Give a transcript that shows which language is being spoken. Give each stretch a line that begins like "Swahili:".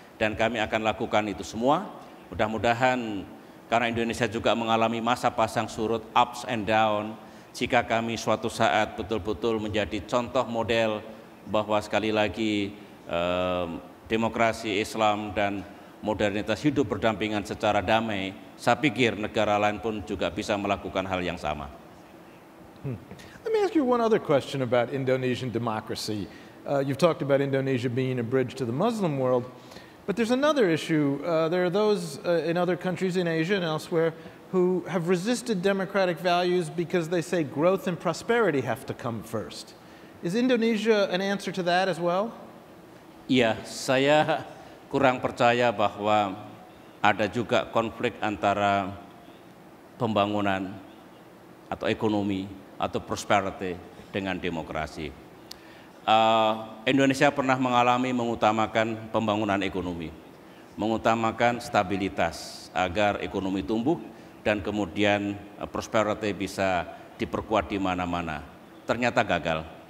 Indonesian: Dan kami akan lakukan itu semua. Mudah-mudahan karena Indonesia juga mengalami masa pasang surut,
English: ups and down,
Indonesian: jika kami suatu saat betul-betul menjadi contoh model bahwa sekali lagi demokrasi, Islam, dan modernitas hidup berdampingan secara damai, saya pikir negara lain pun juga bisa melakukan hal yang sama.
English: Let me ask you one other question about Indonesian democracy. You've talked about Indonesia being a bridge to the Muslim world, but there's another issue. There are those in other countries in Asia and elsewhere who have resisted democratic values because they say growth and prosperity have to come first. Is Indonesia an answer to that as well?
Indonesian: Iya, saya kurang percaya bahwa ada juga konflik antara pembangunan atau ekonomi atau prosperity dengan demokrasi. Indonesia pernah mengalami mengutamakan pembangunan ekonomi, mengutamakan stabilitas agar ekonomi tumbuh dan kemudian prosperity bisa diperkuat di mana-mana. Ternyata gagal.